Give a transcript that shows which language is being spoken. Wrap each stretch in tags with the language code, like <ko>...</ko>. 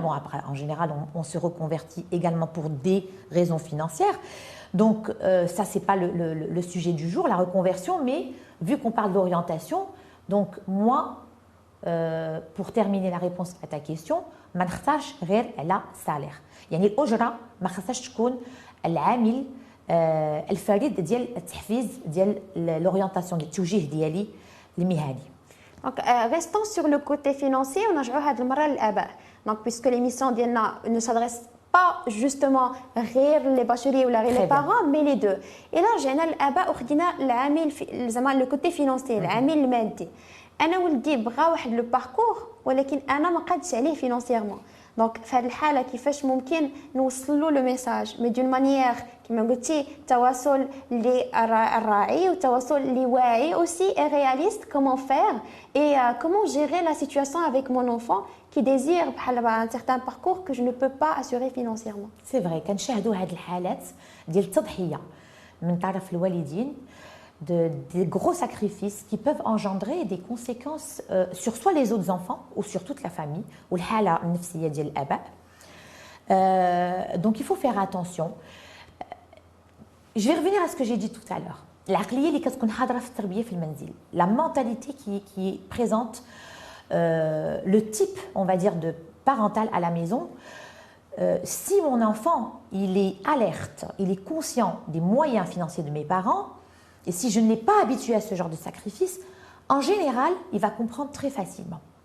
<fr>Bon, après, en général, on se reconvertit également pour des raisons financières. Donc, ça, ce n'est pas le sujet du jour, la reconversion, mais vu qu'on parle d'orientation, donc moi, pour terminer la réponse à ta question,</fr> <ar>ما نختارش غير على</ar> <fr>salaire.</fr> <ar>يعني الأجرة ما خصهاش تكون العامل الفريد ديال التحفيز ديال l'orientation ديال التوجيه ديالي المهني.</ar> <fr>Donc, restons sur le côté financier, on a joué à l'Aba. Donc, puisque l'émission ne s'adresse pas justement غير les bacheliers ou les parents, mais les deux. Et là, j'ai l'Aba le côté financier,</fr> <ar>العامل المادي. انا ولدي بغى واحد لو باركور ولكن انا ما قادش عليه فينانسيرمون دونك في هذه الحاله كيفاش ممكن نوصل له لو ميساج مي دون مانيير كما قلتي تواصل اللي الراعي وتواصل اللي واعي</ar> <fr>aussi et réaliste comment faire et comment gérer la situation avec mon enfant qui désire</fr> <ar>بحال</ar> <fr>un certain parcours que je ne peux pas assurer financièrement. C'est vrai</fr> <ar>كنشاهدوا هذه الحالات ديال التضحيه من طرف الوالدين</ar> <fr>des gros sacrifices qui peuvent engendrer des conséquences sur soit les autres enfants ou sur toute la famille ou</fr> <ar>الحالة النفسية ديال الآباء.</ar> <fr>Donc il faut faire attention. Je vais revenir à ce que j'ai dit tout à l'heure.</fr> <ar>العقلية اللي كتكون حاضرة في التربية في المنزل.</ar> <fr>La mentalité qui présente le type, on va dire, de parental à la maison. Si mon enfant, il est alerte, il est conscient des moyens financiers de mes parents, et si je ne l'ai pas habitué à ce genre de sacrifice, en général, il va comprendre très facilement.</fr>